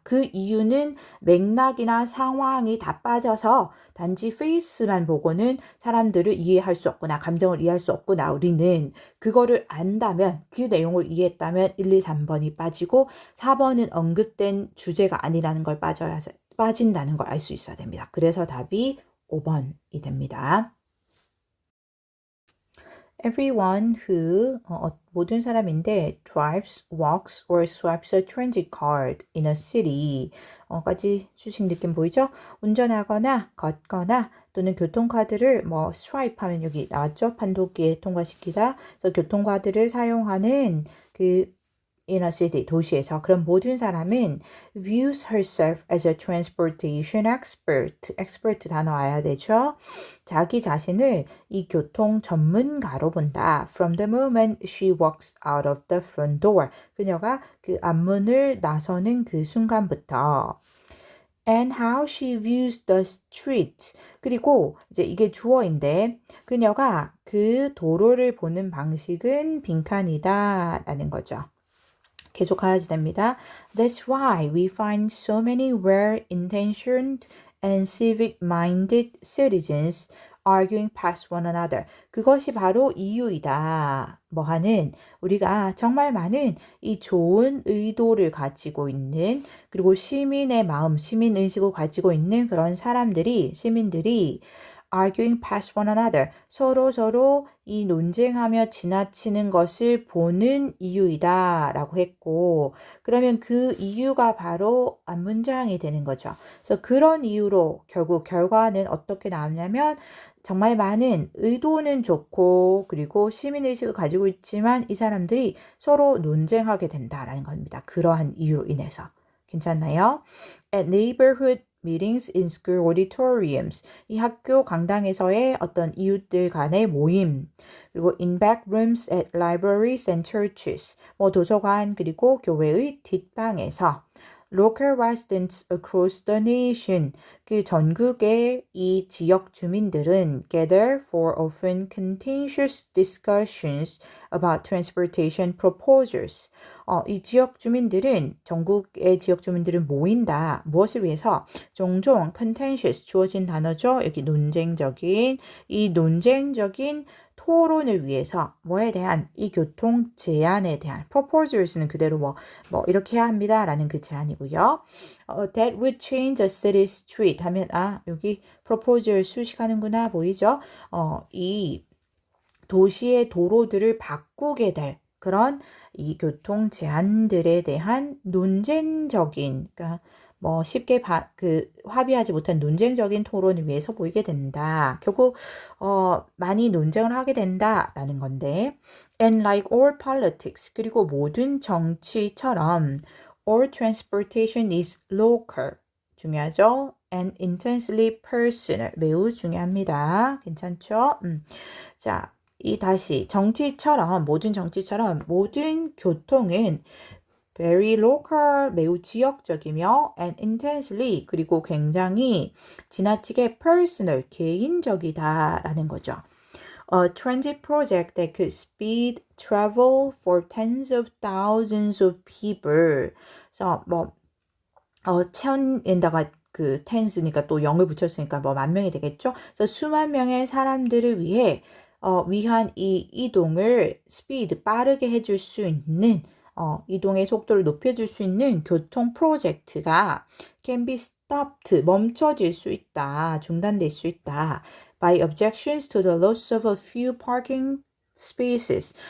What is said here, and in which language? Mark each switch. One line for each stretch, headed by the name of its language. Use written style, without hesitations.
Korean: 그 이유는 맥락이나 상황이 다 빠져서 단지 페이스만 보고는 사람들을 이해할 수 없구나. 감정을 이해할 수 없구나. 우리는 그거를 안다면 그 내용을 이해했다면 1, 2, 3번이 빠지고 4번은 언급된 주제가 아니라는 걸 빠진다는 걸 알 수 있어야 됩니다. 그래서 답이 5번이 됩니다.
English: Everyone who
Korean: 모든 사람인데
English: drives, walks or swipes a transit card in a city
Korean: 까지 수식 느낌 보이죠? 운전하거나 걷거나 또는 교통카드를 swipe 하면 여기 나왔죠? 판독기에 통과시키다. 그래서 교통카드를 사용하는 그 in a city, 도시에서 그런 모든 사람은
English: views herself as a transportation expert.
Korean: expert 단어 와야 되죠. 자기 자신을 이 교통 전문가로 본다.
English: From the moment she walks out of the front door.
Korean: 그녀가 그 앞문을 나서는 그 순간부터.
English: And how she views the street.
Korean: 그리고 이제 이게 주어인데 그녀가 그 도로를 보는 방식은 빈칸이다 라는 거죠. 계속 가야지 됩니다.
English: That's why we find so many well-intentioned and civic-minded citizens arguing past one another.
Korean: 그것이 바로 이유이다. 하는 우리가 정말 많은 이 좋은 의도를 가지고 있는 그리고 시민의 마음, 시민의식을 가지고 있는 그런 시민들이
English: arguing past one another.
Korean: 서로 이 논쟁하며 지나치는 것을 보는 이유이다 라고 했고 그러면 그 이유가 바로 앞문장이 되는 거죠. 그래서 그런 이유로 결국 결과는 어떻게 나오냐면 정말 많은 의도는 좋고 그리고 시민의식을 가지고 있지만 이 사람들이 서로 논쟁하게 된다라는 겁니다. 그러한 이유로 인해서. 괜찮나요?
English: At neighborhood meetings in school auditoriums.
Korean: 이 학교 강당에서의 어떤 이웃들 간의 모임.
English: 그리고 in back rooms at libraries and churches.
Korean: 도서관 그리고 교회의 뒷방에서.
English: Local residents across the nation.
Korean: 그 전국의 이 지역 주민들은
English: gather for often contentious discussions about transportation proposals.
Korean: 이 지역 주민들은 전국의 지역 주민들은 모인다. 무엇을 위해서? 종종 contentious 주어진 단어죠. 여기 논쟁적인 이 논쟁적인 토론을 위해서 뭐에 대한 이 교통 제한에 대한 proposals는 그대로 이렇게 해야 합니다라는 그 제안이고요.
English: That would change a city street 하면 여기 proposal
Korean: 수식하는구나 보이죠? 이 도시의 도로들을 바꾸게 될 그런 이 교통 제한들에 대한 논쟁적인 그러니까 쉽게 합의하지 못한 논쟁적인 토론을 위해서 보이게 된다. 결국 많이 논쟁을 하게 된다라는 건데
English: and like all politics
Korean: 그리고 모든 정치처럼
English: all transportation is local
Korean: 중요하죠.
English: and intensely personal
Korean: 매우 중요합니다. 괜찮죠? 자, 다시 정치처럼 모든 정치처럼 모든 교통은 very local, 매우 지역적이며 and intensely, 그리고 굉장히 지나치게 personal, 개인적이다라는 거죠.
English: A transit project that could speed travel for tens of thousands of people.
Korean: 그래서 천에다가 그 tens니까 또 0을 붙였으니까 만 명이 되겠죠? 그래서 수만 명의 사람들을 위한 이 이동을 speed, 빠르게 해줄 수 있는 이동의 속도를 높여줄 수 있는 교통 프로젝트가
English: can be stopped,
Korean: 멈춰질 수 있다, 중단될 수 있다.
English: by objections to the loss of a few parking spaces.